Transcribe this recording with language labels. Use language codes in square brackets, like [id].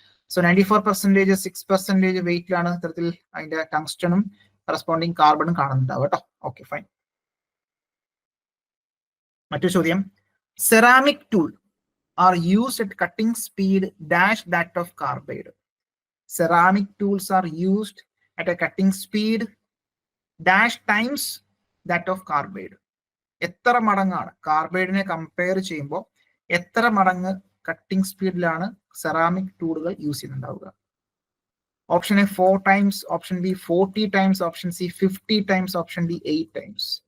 [ml] So 94% 6% വെയിറ്റിലാണ് ഇത്തരത്തിൽ അതിന്റെ ടങ്സ്റ്റണും corresponding കാർബണും കാണുന്നുണ്ടാവും കേട്ടോ. Okay, fine. മറ്റൊരു ചോദ്യം, [en] Ceramic tool are used at cutting speed dash that of carbide. Ceramic tools are used at a cutting speed dash times that of carbide. [ml] എത്ര മടങ്ങാണ് കാർബൈഡിനെ compare ചെയ്യുമ്പോൾ എത്ര മടങ്ങ് കട്ടിംഗ് സ്പീഡിലാണ് സെറാമിക് ടൂളുകൾ use ചെയ്യുന്നുണ്ടാവുക? [en] Option A 4 times, option B 40 times, option C 50 times, option D 8 times.